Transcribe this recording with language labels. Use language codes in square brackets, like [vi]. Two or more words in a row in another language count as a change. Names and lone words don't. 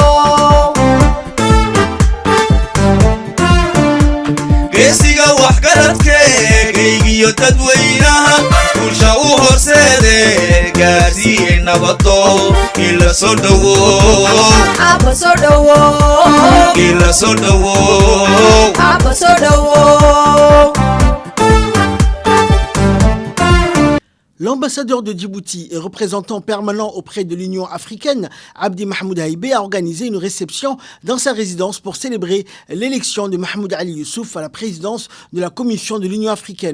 [so] geesiga wax garadkeegiyo dadweynaha kuusha u horseede gaarsiiye nabado kila soo dhawo aba soo dhawo kila soo dhawo aba soo dhawo. [fr] L'ambassadeur de Djibouti et représentant permanent auprès de l'Union africaine, Abdi Mahmoud Haïbé, a organisé une réception dans sa résidence pour célébrer l'élection de Mahmoud Ali Youssouf à la présidence de la Commission de l'Union africaine.